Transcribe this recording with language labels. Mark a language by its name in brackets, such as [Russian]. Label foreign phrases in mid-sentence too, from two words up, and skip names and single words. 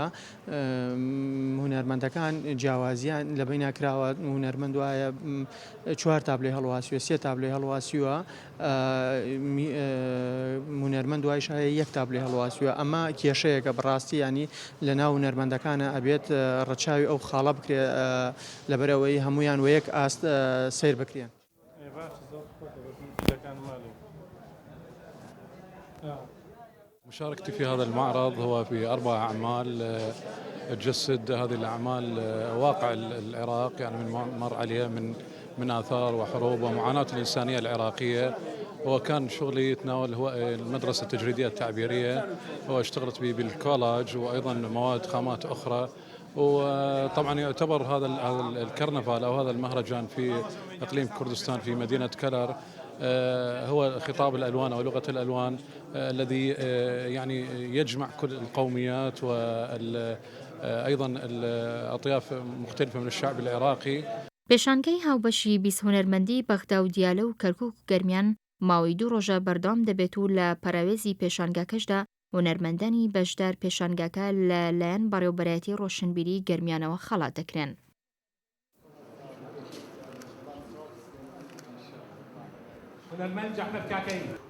[Central Kurdish] هونەرمەندەکان جیاوازیان لە بین ناکراوە، هونەرمەند وایە 4 تابلۆی هەڵواسوێت، 3 تابلۆی هەڵواسیوە، هونەرمەند وای شایە 1 تابلۆی هەڵواسووە. ئەمە کێشەیەکە بەڕاستی، ینی لە ناو هونەرمەندەکانە ئەبێت ڕەچاوی ئەو خاڵە بکرێ لەبەرەوەی هەمویان وەیەک ئاست سیر بکرێن. [Arabic] مشاركتي في هذا المعرض هو في 4 أعمال تجسد هذه الأعمال واقع العراق، يعني من مر عليه من آثار وحروب ومعاناة الإنسانية العراقية. وكان شغلي يتناول هو المدرسة التجريدية التعبيرية، واشتغلت به بالكولاج وأيضا مواد خامات أخرى. وطبعا يعتبر هذا الكرنفال أو هذا المهرجان في إقليم كردستان في مدينة كلر هو خطاب الألوان أو لغة الألوان الذي يعني يجمع كل القوميات وأيضا الأطياف مختلفة من الشعب العراقي. [Central Kurdish] پێشانگەی هاوبەشی 20 هونەرمەندی بەغدا و دیالە و کەرکووک و گەرمیان ماوەی 2 ڕۆژە بەردەوام دەبێت و لە پەراوێزی پێشانگاکەشدا هونەرمەندانی بەشدار پێشانگاکە لە لایەن بەڕێوەبەرەتی ڕۆشنبیری گەرمیانەوە خەڵات دەکرێن. هونەرمەند جەحمەد کاکەی.